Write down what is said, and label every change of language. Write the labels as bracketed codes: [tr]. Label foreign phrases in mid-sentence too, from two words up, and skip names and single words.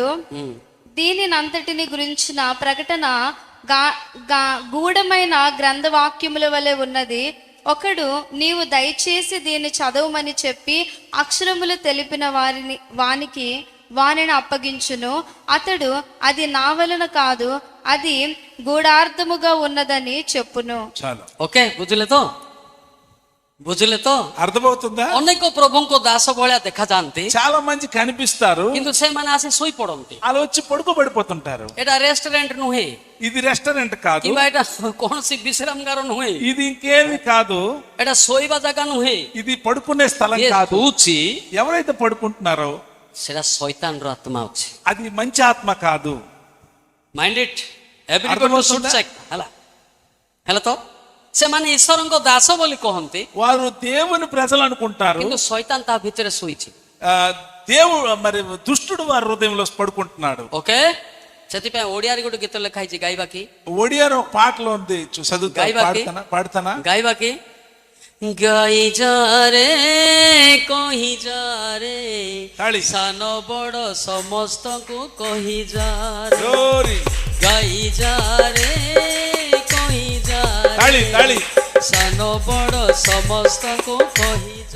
[te] దీనినంతటిని గురించిన ప్రకటన గూఢమైన గ్రంథవాక్యముల వలె ఉన్నది। ఒకడు నీవు దయచేసి దీన్ని చదవమని చెప్పి అక్షరములు తెలిపిన వానిని అప్పగించును, అతడు అది నా వలన కాదు, అది గూఢార్థముగా ఉన్నదని చెప్పును। చాలు। [or] ఓకే ବୁଝିଲେ ତ? ବୁଝିଲେ ତ? [te] అర్థమవుతుందా? [or] ଅନେକ ପ୍ରଭୁଙ୍କ ଦାସ ଭଳିଆ ଦେଖାଯାଆନ୍ତି, [te] చాలా మంది కనిపిస్తారు, [or] କିନ୍ତୁ ସେମାନେ ଆସି ଶୋଇ ପଡନ୍ତି। [te] అలా వచ్చి పడుకోబడిపోతుంటారు। [or] ଏଟା ରେଷ୍ଟୁରାଣ୍ଟ ନୁହେଁ, [te] ఇది రెస్టారెంట్ కాదు, [or] କିମ୍ବା ଏଟା କୌଣସି ବିଶ୍ରାମଗାର ନୁହେଁ, [te] ఇది ఇంకేమి కాదు, [or] ଏଟା ଶୋଇବା ଜାଗା ନୁହେଁ। [te] ఇది పడుకునే స్థలం [or] ଇଏ [te] కాదు। [or] ଶୋଉଛି, [te] ఎవరైతే పడుకుంటున్నారో [or] ସେଟା ଶୈତାନର ଆତ୍ମା ଅଛି। [te] అది మంచి ఆత్మ కాదు। [en] Mind it, everybody should check. [or] ହେଲା ତ? ସେମାନେ ଈଶ୍ୱରଙ୍କ ଦାସ ବୋଲି କହନ୍ତି, [te] వారు దేవుని ప్రజలు అనుకుంటారు, [or] କିନ୍ତୁ ଶୈତାନ ତା ଭିତରେ ଶୋଇଛି। [te] దేవుడు మరి దుష్టుడు వారి హృదయంలో పడుకుంటున్నాడు। ఓకే, [or] ସେଥିପାଇଁ ଓଡିଆରେ ଗୋଟେ ଗୀତ ଲେଖା ହେଇଛି, ଗାଇବା କି? [te] ఒడియాలో ఒక పాటలో ఉంది, చదువుతా [or] ଗାଇବା କି? [te] పాడతానా? [or] ଗାଇବା କି? ଗାଇ ଯା ରେ କହି ଯା ରେ ତାଳି। ସାନ ବଡ ସମସ୍ତଙ୍କୁ କହି ଯା ରେ, జోరి ଗାଇ ଯା ରେ କହି ଯା ତାଳି ରେ ତାଳି ସାନ ବଡ ସମସ୍ତଙ୍କୁ କହି ଯା